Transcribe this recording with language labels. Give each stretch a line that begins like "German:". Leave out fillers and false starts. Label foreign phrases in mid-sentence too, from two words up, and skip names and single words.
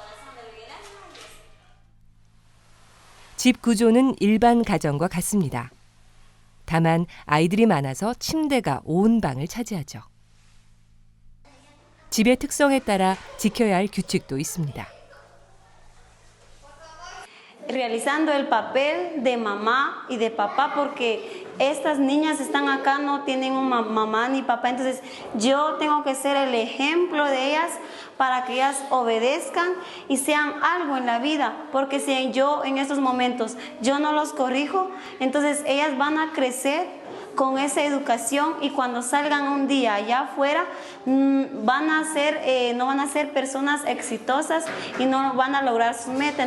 Korean: 집 구조는 일반 가정과 같습니다. 다만 아이들이 많아서 침대가 온 방을 차지하죠. 집의 특성에 따라 지켜야 할 규칙도 있습니다.
Spanish: Realizando el papel de mamá y de papá porque estas niñas están acá, no tienen una mamá ni papá, entonces yo tengo que ser el ejemplo de ellas para que ellas obedezcan y sean algo en la vida, porque si yo en estos momentos yo no los corrijo, entonces ellas van a crecer con esa educación y cuando salgan un día allá afuera no van a ser personas exitosas y no van a lograr su meta.